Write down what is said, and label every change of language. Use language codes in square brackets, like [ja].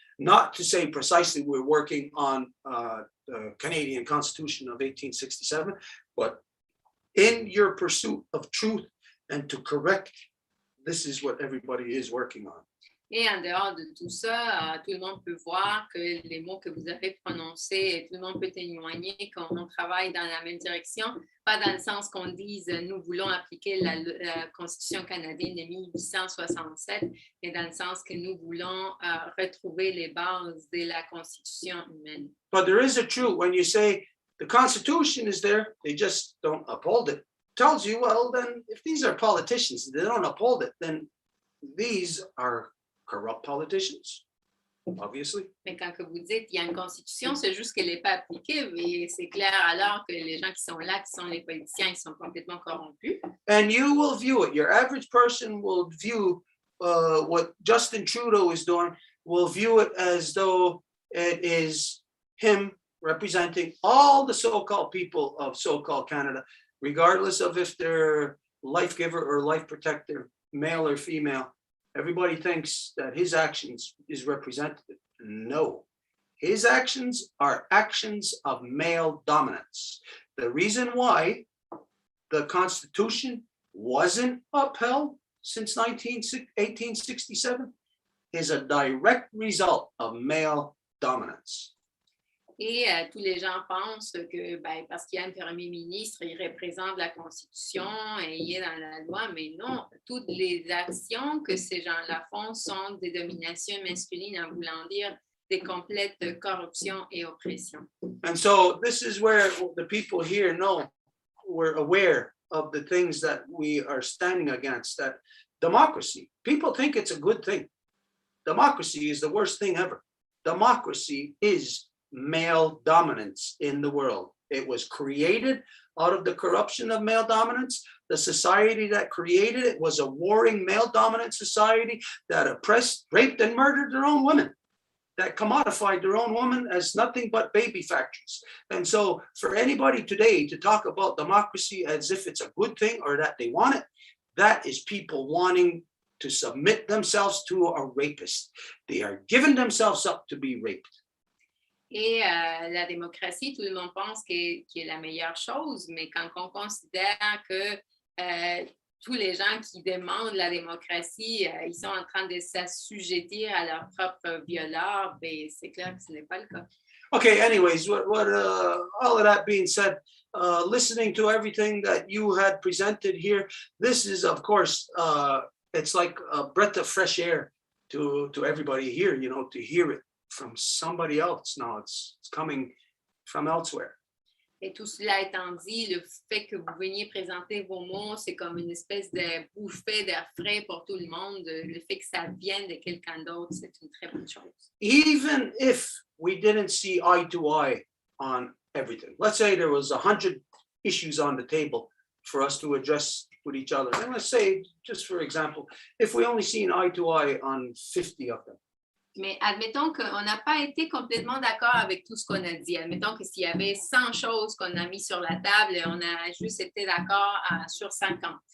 [en] Not to say precisely we're working on the Canadian Constitution of 1867, but in your pursuit of truth and to correct, this is what everybody is working on. [fr] Et en dehors de tout ça, tout le monde peut voir que les mots que vous avez prononcés, tout le monde peut témoigner qu'on travaille dans la même direction, pas dans le sens qu'on dise nous voulons appliquer la Constitution canadienne de 1867, mais dans le sens que nous voulons retrouver les bases de la Constitution humaine. [en] But there is a truth when you say the Constitution is there, they just don't uphold it. Tells you, well, then if these are politicians, they don't uphold it, then these are corrupt politicians, obviously. [fr] Mais quand que vous dites il y a une constitution, c'est juste qu'elle n'est pas appliquée, mais c'est clair alors que les gens qui sont là, qui sont les politiciens, ils sont complètement corrompus. [en] And you will view it. Your average person will view what Justin Trudeau is doing, will view it as though it is him representing all the so-called people of so-called Canada, regardless of if they're life giver or life protector, male or female. Everybody thinks that his actions is representative. No, his actions are actions of male dominance. The reason why the Constitution wasn't upheld since 1867 is a direct result of male dominance. [fr] Et tous les gens pensent que parce qu'il y a un premier ministre, il représente la Constitution et il est dans la loi, mais non, toutes les actions que ces gens-là font sont des dominations masculines, en voulant dire des complètes corruptions et oppressions. [en] And so this is where the people here know we're aware of the things that we are standing against, that democracy, people think it's a good thing. Democracy is the worst thing ever. Democracy is male dominance in the world. It was created out of the corruption of male dominance. The society that created it was a warring male dominant society that oppressed, raped, and murdered their own women, that commodified their own women as nothing but baby factories. And so for anybody today to talk about democracy as if it's a good thing or that they want it, that is people wanting to submit themselves to a rapist. They are giving themselves up to be raped. [fr] Et la démocratie, tout le monde pense qu'est la meilleure chose, mais quand on considère que tous les gens qui demandent la démocratie, ils sont en train de s'assujettir à leur propre violeur, ben, c'est clair que ce n'est pas le cas. [en] Okay, anyways, all of that being said, listening to everything that you had presented here, this is, of course, it's like a breath of fresh air to everybody here, you know, to hear it from somebody else. Now it's coming from elsewhere. [fr] Et tout cela étant dit, le fait que vous veniez présenter vos mots, c'est comme une espèce de bouffée d'air frais pour tout le monde. Le fait que ça vienne de quelqu'un d'autre, c'est une très bonne chose. [en] Even if we didn't see eye to eye on everything, let's say there was 100 issues on the table for us to address with each other. And let's say, just for example, if we only seen eye to eye on 50 of them. [fr] Mais admettons qu'on n'a pas été complètement d'accord avec tout ce qu'on a dit. Admettons que s'il y avait 100 choses qu'on a mis sur la table et on a juste été d'accord sur 50.